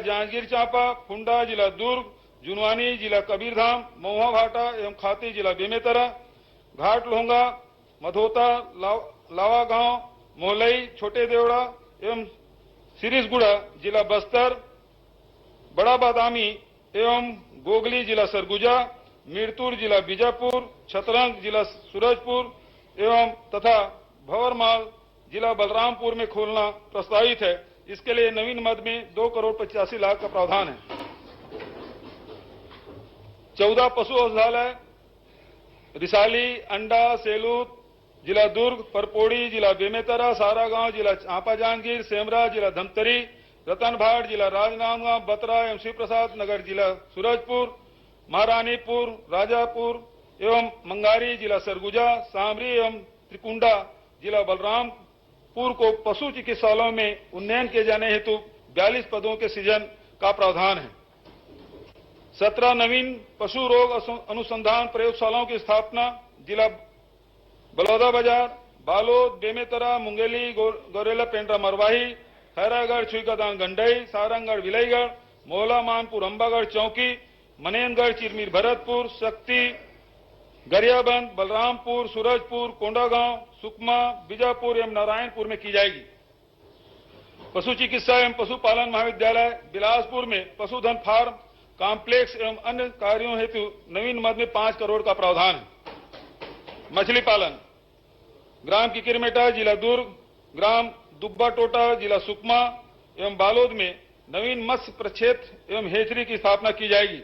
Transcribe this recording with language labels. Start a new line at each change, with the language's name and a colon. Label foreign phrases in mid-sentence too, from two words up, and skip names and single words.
Hindi: जांजगीर चांपा, फुंडा जिला दुर्ग, जुनवानी जिला कबीरधाम, महुआ भाटा एवं खाती जिला बेमेतरा, घाट लोहंगा, मधोता, लावा गांव, मोहलई, छोटे देवड़ा एवं सिरिसगुड़ा जिला बस्तर, बड़ा बादामी एवं गोगली जिला सरगुजा, मीरतुर जिला बीजापुर, छतरंग जिला सूरजपुर एवं तथा भंवरमाल जिला बलरामपुर में खोलना प्रस्तावित है। इसके लिए नवीन मद में 2 करोड़ 85 लाख का प्रावधान है। 14 पशु औषधालय रिसाली, अंडा, सेलूत जिला दुर्ग, परपोड़ी जिला बेमेतरा, सारागांव जिला चांपा जांजगीर, सेमरा जिला धमतरी, रतनभाट जिला राजनांदगांव, बतरा एवं शिवप्रसाद नगर जिला सूरजपुर, महारानीपुर, राजापुर एवं मंगारी जिला सरगुजा, सामरी एवं त्रिकुंडा जिला बलरामपुर को पशु चिकित्सालयों में उन्नयन किए जाने हेतु 42 पदों के सृजन का प्रावधान है। 17 नवीन पशु रोग अनुसंधान प्रयोगशालाओं की स्थापना जिला बलौदाबाजार, बालोद, बेमेतरा, मुंगेली, गौरेला पेंड्रा मरवाही, खैरागढ़ छुईखदान गंडई, सारंगगढ़ विलईगढ़, मोहला मानपुर अंबागढ़ चौकी, मनेनगढ़ चिरमीर भरतपुर, शक्ति गरियाबंद, बलरामपुर, सूरजपुर, कोंडागांव, सुकमा, बीजापुर एवं नारायणपुर में की जाएगी। पशु चिकित्सा एवं पशुपालन महाविद्यालय बिलासपुर में पशुधन
English: farm complex
Hindi: एवं अन्य कार्यों हेतु नवीन मद में 5 करोड़ का प्रावधान है। मछली पालन ग्राम किकिरमेटा जिला दुर्ग, ग्राम दुब्बा टोटा जिला सुकमा एवं बालोद में नवीन मत्स्य प्रक्षेत्र एवं हेचरी की स्थापना की जाएगी।